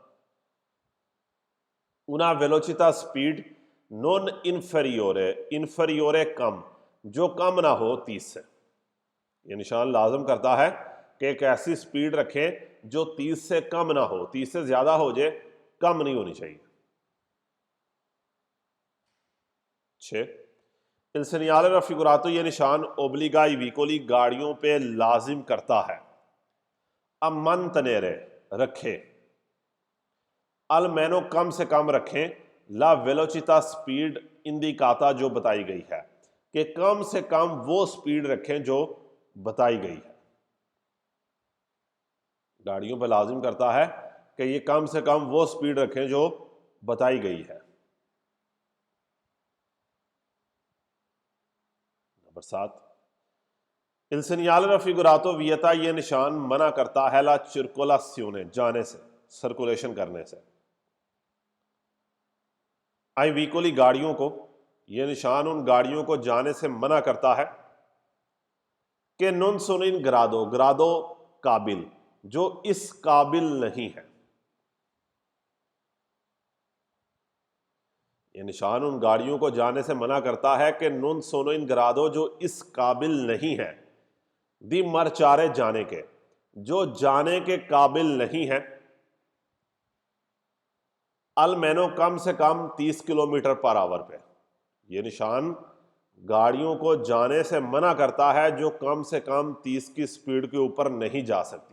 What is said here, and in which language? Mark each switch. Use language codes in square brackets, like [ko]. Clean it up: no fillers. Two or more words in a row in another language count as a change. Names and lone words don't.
[it] una velocità [hi] स्पीड [it] non inferiore, inferiore [hi] कम, जो कम ना हो 30 से। यह निशान लाजिम करता है कि एक ऐसी स्पीड रखें जो 30 से कम ना हो, 30 से ज्यादा हो जाए, कम नहीं होनी चाहिए। 6, [it] il segnale raffigurato [hi] ये निशान [it] obbliga i veicoli [hi] गाड़ियों पे लाजिम करता है। अब मंतनेरे रखे, अलमेनो कम से कम रखें, [it] la velocità [hi] स्पीड इंडिकाता जो बताई गई है, कि कम से कम वो स्पीड रखें जो बताई गई है। गाड़ियों पर लाजिम करता है कि ये कम से कम वो स्पीड रखें जो बताई गई है। नंबर 7, [it] il segnale raffigurato vieta, [hi] ये निशान मना करता है [it] la circolazione, [hi] जाने से, सर्कुलेशन करने से। [it] ai veicoli, [hi] गाड़ियों को, यह निशान उन गाड़ियों को जाने से मना करता है कि [it] non sono in grado, [hi] ग्रादो काबिल, जो इस काबिल नहीं है। यह निशान उन गाड़ियों को जाने से मना करता है कि [it] non sono in grado, [hi] जो इस काबिल नहीं है, [it] di marciare, [hi] जाने के, जो जाने के काबिल नहीं है, अलमेनो, कम से कम 30 किलोमीटर पर आवर पे। ये निशान गाड़ियों को जाने से मना करता है जो कम से कम 30 की स्पीड के ऊपर नहीं जा सकती।